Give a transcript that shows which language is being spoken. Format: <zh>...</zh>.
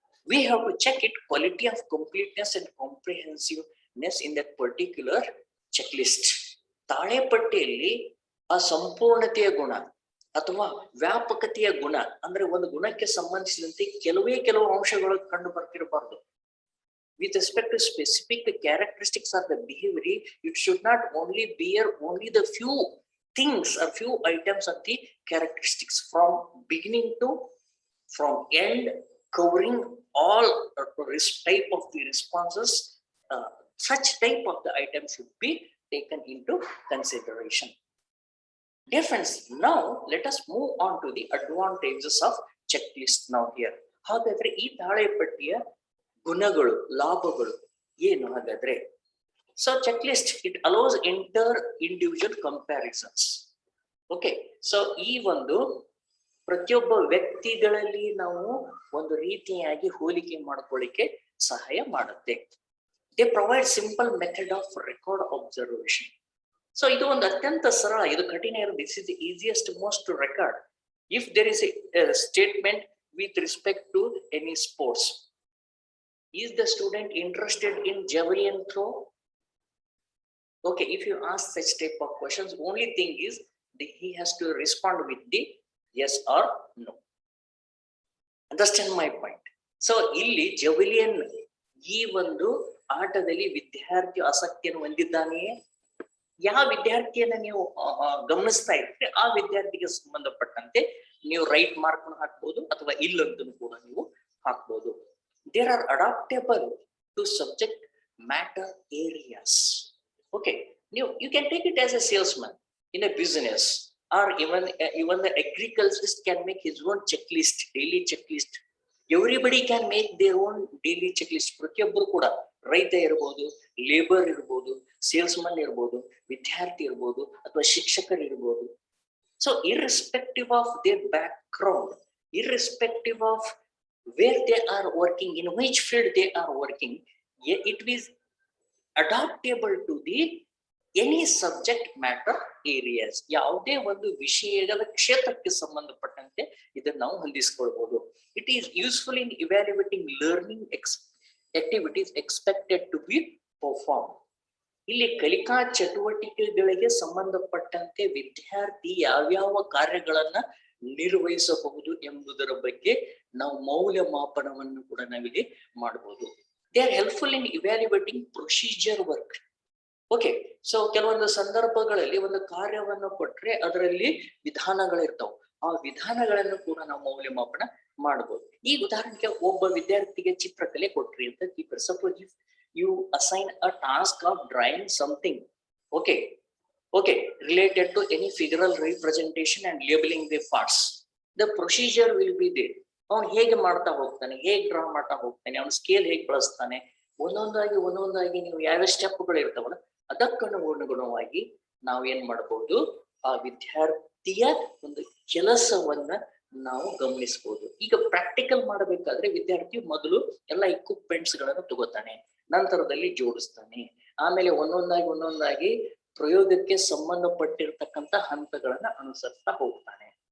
<en>We have to check it quality of completeness and comprehensiveness in that particular checklist.</en> <kn>ತಾಳೆಪಟ್ಟಿಯಲ್ಲಿ ಆ ಸಂಪೂರ್ಣತೆಯ ಗುಣ ಅಥವಾ ವ್ಯಾಪಕತೆಯ ಗುಣ ಅಂದ್ರೆ ಒಂದು ಗುಣಕ್ಕೆ ಸಂಬಂಧಿಸಿದಂತೆ ಕೆಲವು ಅಂಶಗಳು ಕಂಡು ಬರ್ತಿರಬಾರ್ದು.</kn> <en>With respect to specific characteristics of the behavior, it should not only bear only the few things or few items of the characteristics from beginning to from end, covering all type of the responses. Such type of the item should be taken into consideration. Dear friends, now let us move on to the advantages of checklist now here.</en> <kn>ಹಾಗಾದ್ರೆ ಈ ತಾಳೆಪಟ್ಟಿಯ ಗುಣಗಳು, ಲಾಭಗಳು ಏನು ಹಾಗಾದ್ರೆ?</kn> <en>So checklist, it allows inter-individual comparisons.</en> <kn>Okay, so ಈ ಒಂದು ಪ್ರತಿಯೊಬ್ಬ ವ್ಯಕ್ತಿಗಳಲ್ಲಿ ನಾವು ಒಂದು ರೀತಿಯಾಗಿ ಹೋಲಿಕೆ ಮಾಡ್ಕೊಳ್ಳಿಕ್ಕೆ ಸಹಾಯ ಮಾಡುತ್ತೆ.</kn> <en>They provide simple method of record observation.</en> <kn>So ಇದು ಒಂದು ಅತ್ಯಂತ ಸರಳ, ಇದು ಕಠಿಣ ಇರೋದು.</kn> <en>This is the easiest most to record. If there is a statement with respect to any sports, is the student interested in javelin throw? Okay, if you ask such type of questions, only thing is he has to respond with the yes or no. Understand my point?</en> <kn>So ಇಲ್ಲಿ javelin ಈ ಒಂದು ಆಟದಲ್ಲಿ ವಿದ್ಯಾರ್ಥಿ ಆಸಕ್ತಿಯನ್ನು ಹೊಂದಿದ್ದಾನೆಯೇ? ಯಾವ ವಿದ್ಯಾರ್ಥಿಯನ್ನ ನೀವು ಗಮನಿಸ್ತಾ ಇದ್ರೆ ಆ ವಿದ್ಯಾರ್ಥಿಗೆ ಸಂಬಂಧಪಟ್ಟಂತೆ ನೀವು ರೈಟ್ ಮಾರ್ಕ್ ಹಾಕ್ಬಹುದು ಅಥವಾ ಇಲ್ಲಂತೂ ಕೂಡ ನೀವು ಹಾಕ್ಬಹುದು.</kn> <en>There are adaptable to subject matter areas. Okay, you can take it as a salesman in a business, or even the agriculturist can make his own checklist, daily checklist. Everybody can make their own daily checklist.</en> <kn>ಪ್ರತಿಯೊಬ್ಬರು ಕೂಡ, ರೈತ ಇರಬಹುದು, labour ಇರಬಹುದು, salesman ಇರಬಹುದು, ವಿದ್ಯಾರ್ಥಿ ಇರಬಹುದು ಅಥವಾ ಶಿಕ್ಷಕರು ಇರಬಹುದು.</kn> <en>So irrespective of their background, irrespective of where they are working, in which field they are working, it is adaptable to the any subject matter areas.</en> <kn>ಯಾವುದೇ ಒಂದು ವಿಷಯದ ಕ್ಷೇತ್ರಕ್ಕೆ ಸಂಬಂಧಪಟ್ಟಂತೆ ಇದನ್ನು ನಾವು ಹೊಂದಿಸಿಕೊಳ್ಳಬಹುದು.</kn> <en>It is useful in evaluating learning activities expected to be performed.</en> <kn>ಇಲ್ಲಿ ಕಲಿಕಾ ಚಟುವಟಿಕೆಗಳಿಗೆ ಸಂಬಂಧಪಟ್ಟಂತೆ ವಿದ್ಯಾರ್ಥಿ ಯಾವ್ಯಾವ ಕಾರ್ಯಗಳನ್ನ ನಿರ್ವಹಿಸಬಹುದು ಎಂಬುದರ ಬಗ್ಗೆ ನಾವು ಮೌಲ್ಯಮಾಪನವನ್ನು ಕೂಡ ನಾವಿಲ್ಲಿ ಮಾಡಬಹುದು.</kn> <en>They are helpful in evaluating procedure work.</en> <kn>Okay, so ಕೆಲವೊಂದು ಸಂದರ್ಭಗಳಲ್ಲಿ ಒಂದು ಕಾರ್ಯವನ್ನು ಕೊಟ್ರೆ ಅದರಲ್ಲಿ ವಿಧಾನಗಳಿರ್ತಾವ. ಆ ವಿಧಾನಗಳನ್ನು ಕೂಡ ನಾವು ಮೌಲ್ಯಮಾಪನ ಮಾಡಬಹುದು. ಈ ಉದಾಹರಣೆಗೆ ಒಬ್ಬ ವಿದ್ಯಾರ್ಥಿಗೆ ಚಿತ್ರಕಲೆ ಕೊಟ್ರಿ ಅಂತ keeper.</kn> <en>Suppose if you assign a task of drawing something, okay, related to any figural representation and labeling the parts, the procedure will be there.</en> <kn>ಅವನು ಹೇಗೆ ಮಾಡ್ತಾ ಹೋಗ್ತಾನೆ, ಹೇಗೆ ಡ್ರಾ ಮಾಡ್ತಾ ಹೋಗ್ತಾನೆ, ಅವನ ಸ್ಕೇಲ್ ಹೇಗೆ ಬಳಸ್ತಾನೆ, ಒಂದೊಂದಾಗಿ ನೀವು ಯಾವ ಸ್ಟೆಪ್ಗಳು ಇರ್ತಾವಲ್ಲ ಅದಕ್ಕನುಗುಣವಾಗಿ ನಾವು ಏನ್ ಮಾಡಬಹುದು, ಆ ವಿದ್ಯಾರ್ಥಿಯ ಒಂದು ಕೆಲಸವನ್ನ ನಾವು ಗಮನಿಸಬಹುದು. ಈಗ ಪ್ರಾಕ್ಟಿಕಲ್ ಮಾಡಬೇಕಾದ್ರೆ ವಿದ್ಯಾರ್ಥಿ ಮೊದಲು ಎಲ್ಲ ಇಕ್ವಿಪ್ಮೆಂಟ್ಸ್ ಗಳನ್ನು ತಗೋತಾನೆ, ನಂತರದಲ್ಲಿ ಜೋಡಿಸ್ತಾನೆ, ಆಮೇಲೆ ಒಂದೊಂದಾಗಿ ಪ್ರಯೋಗಕ್ಕೆ ಸಂಬಂಧಪಟ್ಟಿರ್ತಕ್ಕಂಥ ಹಂತಗಳನ್ನ ಅನುಸರಿಸ್ತಾ ಹೋಗ್ತಾನೆ.</kn>